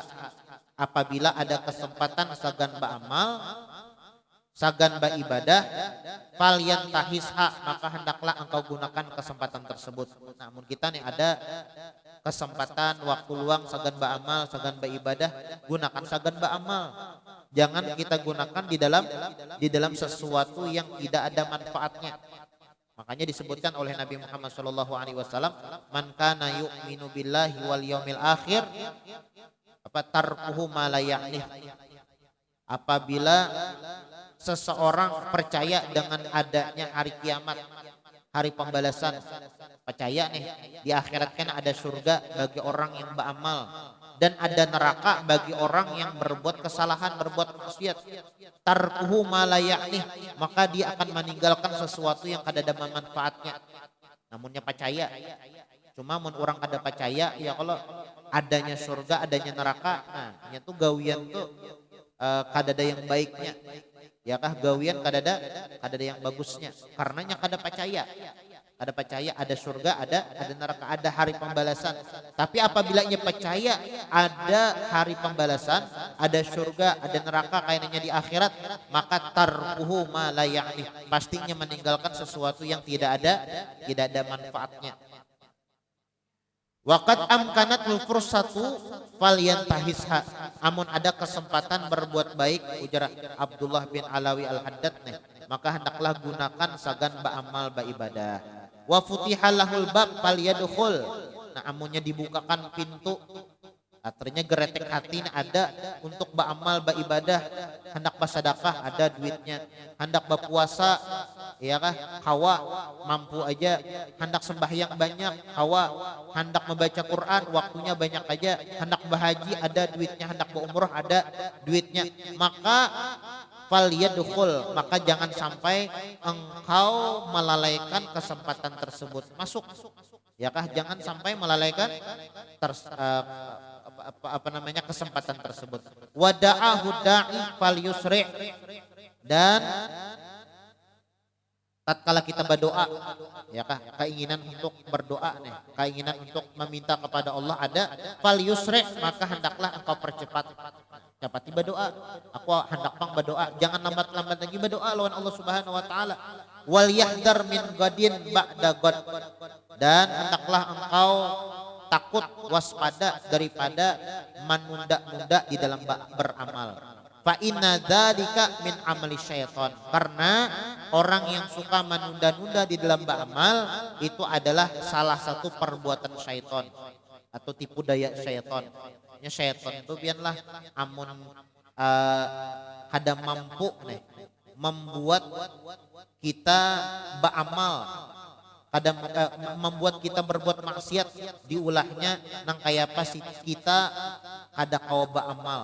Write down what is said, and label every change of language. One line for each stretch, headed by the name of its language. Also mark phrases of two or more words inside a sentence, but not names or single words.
Indonesian: Apabila ada kesempatan
Banjar: sagan ba'amal, sagan baibadah,
Indonesian: falyantahisha, maka hendaklah engkau gunakan kesempatan tersebut. Namun kita nih ada kesempatan waktu luang
Banjar: sagan ba'amal, sagan baibadah,
Indonesian: gunakan
Banjar: sagan ba'amal.
Indonesian: Jangan kita gunakan di dalam sesuatu yang tidak ada manfaatnya. Makanya disebutkan oleh Nabi Muhammad SAW,
Arabic: من كان يؤمن بالله واليوم الآخر تركه ما لا يعنيه.
Indonesian: Apabila seseorang percaya dengan adanya hari kiamat hari pembalasan. Percaya nih, di akhirat kan ada surga bagi orang yang beramal dan ada neraka bagi orang yang berbuat kesalahan, berbuat maksiat.
Arabic: تركه ما لا يعنيه,
Indonesian: maka dia akan meninggalkan sesuatu yang kada ada manfaatnya. Namunnya percaya.
Banjar: Cuma mun orang kada percaya ya kalau adanya surga, adanya neraka, nah nya tuh gawian tuh kada ada yang baiknya. Ya kah gawian kada ada yang bagusnya. Karenanya kada percaya.
Indonesian: Ada percaya ada surga, ada neraka, ada hari pembalasan. Tapi apabila ia percaya ada hari pembalasan, ada surga, ada neraka kayaknya di akhirat, maka
Arabic: تركه ما لا يعني,
Indonesian: pastinya meninggalkan sesuatu yang tidak ada manfaatnya.
Arabic: وقد أمكنت الفرصة فلينتهزها,
Indonesian: amun ada kesempatan berbuat baik, ujar Abdullah bin Alawi Al-Haddad nih, maka hendaklah gunakan
Banjar: sagan ba'amal ba'ibadah.
Arabic: وفتح له الباب فليدخل,
Indonesian: nah amunnya dibukakan pintu, artinya geretek hati ada untuk ba'amal baibadah, hendak bersedekah ada duitnya, hendak berpuasa ya kah hawa mampu aja, hendak sembahyang banyak hawa, hendak membaca Quran waktunya banyak aja, hendak berhaji ada duitnya, hendak berumrah ada duitnya, maka falyadkhul, maka jangan sampai engkau melalaikan kesempatan tersebut masuk. Ya kah, jangan sampai melalaikan kesempatan tersebut.
Arabic: ودعاه داع فليسرع',
Indonesian: dan tatkala kita berdoa ya kah, keinginan untuk berdoa nih, keinginan untuk meminta kepada Allah ada, falyusri', maka hendaklah engkau percepat. Dapat berdoa, aku hendak pang berdoa, jangan lambat-lambat lagi berdoa lawan Allah
Arabic: سبحانه وتعالى. وليحذر من غد بعد غد,
Indonesian: dan hendaklah engkau takut waspada daripada menunda-nunda di dalam beramal.
Arabic: فإن ذلك من عمل الشيطان,
Indonesian: karena orang yang suka menunda-nunda di dalam beramal itu adalah salah satu perbuatan syaitan atau tipu daya syaitan.
Banjar: Ya syaitan itu biarlah amun kada mampu nih membuat kita beramal, kada membuat kita berbuat maksiat, diulahnya nang kaya apa sih kita kada kawa beramal.